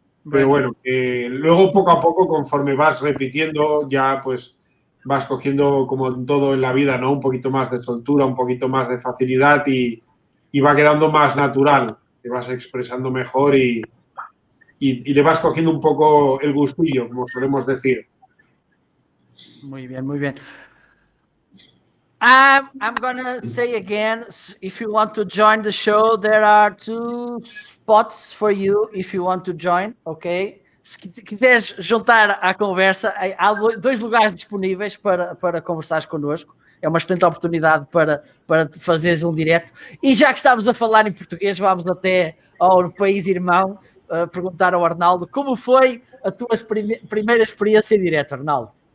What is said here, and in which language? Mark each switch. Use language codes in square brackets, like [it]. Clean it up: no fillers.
[es] Pero bueno, luego poco a poco, conforme vas repitiendo, ya pues vas cogiendo, como en todo en la vida, ¿no? Un poquito más de soltura, un poquito más de facilidad y va quedando más natural. Te vas expresando mejor y le vas cogiendo un poco el gustillo, como solemos decir. Muy bien, muy bien. [en] I'm gonna say again, if you want to join the show, there are 2 spots for you if you want to join, ok? [pt] Se quiseres juntar à conversa, há 2 lugares disponíveis para conversares connosco. É uma excelente oportunidade para fazeres um direto. E já que estamos a falar em português, vamos até ao país irmão perguntar ao Arnaldo como foi a tua primeira experiência em direto, Arnaldo.